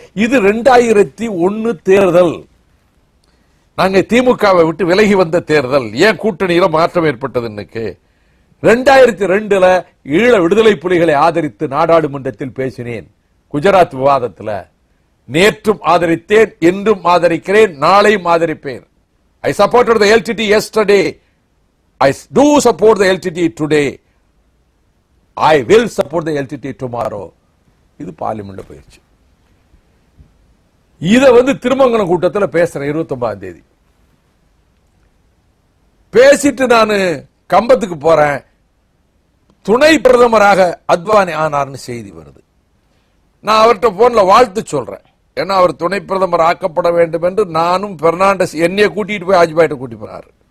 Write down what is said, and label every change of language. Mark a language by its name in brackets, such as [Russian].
[Tamil] இது 2001 தேர்தல், நாங்க திமுகவை விட்டு விலகி வந்த தேர்தல். ஏன் கூட்டணியில மாற்றம் ஏற்பட்டது? இன்னைக்கு 2002 ஈழ விடுதலை புலிகளை ஆதரித்து நாடாளுமன்றத்தில் பேசினேன். குஜராத் விவாதத்தில் நேற்றும் ஆதரித்தேன், என்றும் ஆதரிக்கிறேன், நாளையும் ஆதரிப்பேன். [English] I supported the LTT yesterday. I do support the LTT today. I will support the LTT tomorrow. [Tamil] இது பார்லிமெண்ட்ல போயிடுச்சு. இத வந்து திருமங்கலம் கூட்டத்தில் பேசுறேன் 29ஆம் தேதி. பேசிட்டு நான் கம்பத்துக்கு போறேன். துணை பிரதமராக அத்வானி ஆனார்னு செய்தி வருது. நான் அவர்கிட்ட போன்ல வாழ்த்து சொல்றேன். ஏன்னா அவர் துணை பிரதமர் ஆக்கப்பட வேண்டும் என்று நானும் பெர்னாண்டஸ் என்னைய கூட்டிட்டு போய் வாஜ்பாயிட்ட கூட்டி போனாரு.